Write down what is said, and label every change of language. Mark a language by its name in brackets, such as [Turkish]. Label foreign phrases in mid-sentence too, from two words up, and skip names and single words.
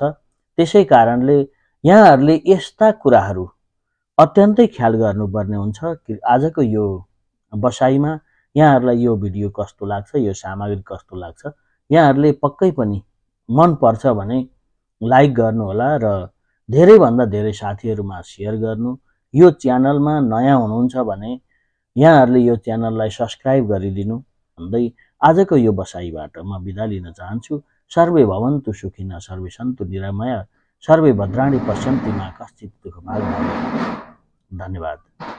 [Nepali] त्यसै कारणले यहाँहरूले यस्ता कुराहरू अत्यन्तै ख्याल गर्नुपर्ने हुन्छ कि आजको यो बसाइमा यहाँहरूलाई यो भिडियो कस्तो लाग्छ, यो सामग्री कस्तो लाग्छ, यहाँहरूले पक्कै पनि मन पर्छ भने लाइक गर्नुहोला र धेरैभन्दा धेरै साथीहरूमा सेयर गर्नु। यो च्यानलमा नयाँ हुनुहुन्छ भने यहाँहरूले यो च्यानललाई सब्सक्राइब गरिदिनु भन्दै आजको यो बसाइबाट म बिदा लिन चाहन्छु। [Sanskrit] सर्वे भवन्तु सुखिनः, सर्वे सन्तु निरामया, सर्वे भद्राणि पश्यन्ति मा कश्चित् दुःखभाग् भवेत्। [Nepali] धन्यवाद।